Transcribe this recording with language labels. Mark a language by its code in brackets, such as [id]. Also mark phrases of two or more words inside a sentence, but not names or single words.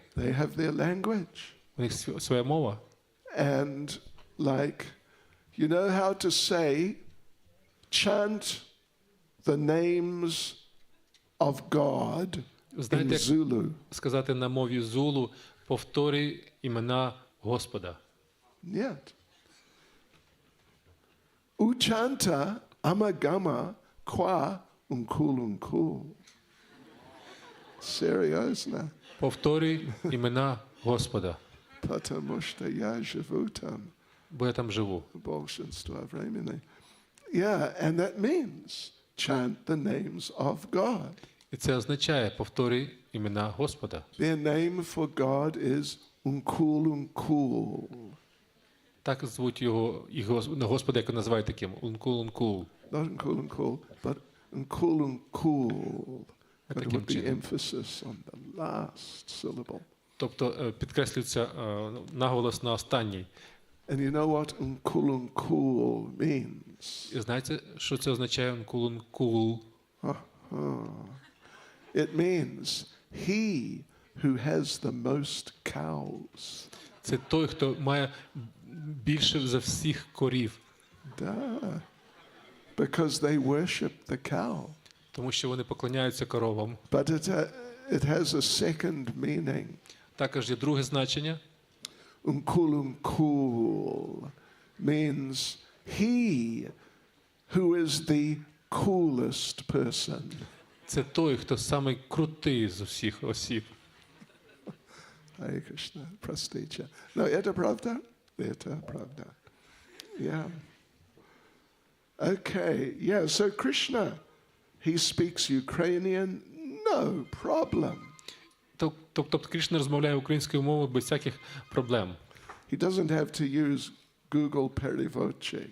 [en] They have their language. [uk] У них своя мова. [en] And like, you know how to say, chant the names of God in Zulu. [uk] Сказати на мові зулу, повторюй імена Господа. [ru] Нет. [zu] Uchanta amagama qua unkul. [ru] Серьезно? [uk] Повторюй імена Господа. [ru] Потому что я живу там. [uk] Бо я там живу. [ru] Большинство времени. [en] Yeah, and that means chant the names of God. [uk] І це означає повторюй імена Господа. [en] Their name for God is unkul. [uk] Так звуть його Господа, як називають таким уnkul. [en] Not unkul, but unkul. Got to put the emphasis on the last syllable. [uk] Тобто підкреслюється наголос на останній. [en] And you know what unkul means? [uk] І знаєте, що це означає unkul? [en] It means he who has the most cows. [uk] Це той, хто має більше за всіх корів. [en] Duh. Because they worship the cow. [uk] Тому що вони поклоняються коровам. [en] But it has a second meaning. [uk] Також є друге значення. [en] Unkul means he who is the coolest person. [uk] Це той, хто самий крутий з усіх осіб. [ru] Hare Krishna, простите. No, это правда? Это правда. [en] Yeah. Okay, yeah, so Krishna, he speaks Ukrainian, no problem. [uk] Тобто Крішна розмовляє українською мовою без всяких проблем. [en] He doesn't have to use Google переводчик.